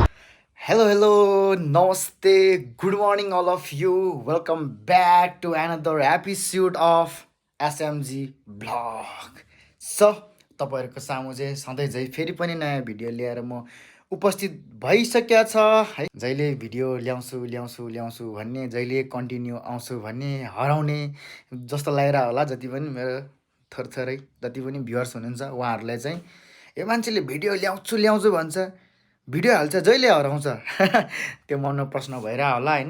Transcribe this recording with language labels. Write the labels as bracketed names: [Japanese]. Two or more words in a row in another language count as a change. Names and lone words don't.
[English] Hello, namaste, good morning all of you. Welcome back to another episode of SMG Vlog. So, [Nepali] तपाईहरुको सामु चाहिँ सधैँ झै फेरि पनि नयाँ भिडियो लिएर म उपस्थित भइसकेको छ है। जहिले भिडियो ल्याउँछु भन्ने, जहिले कन्टिन्यू आउँछु भन्ने हराउने जस्तो लागिरा होला जति पनि मेरो थरथरै जति पनि भ्युअर्स हुनुहुन्छ उहाँहरुलाई चाहिँ यो मान्छेले भिडियो ल्याउँछु भन्छ भिडियो हाल्छ जहिले हराउँछ त्यो मनमा प्रश्न भइरा होला हैन।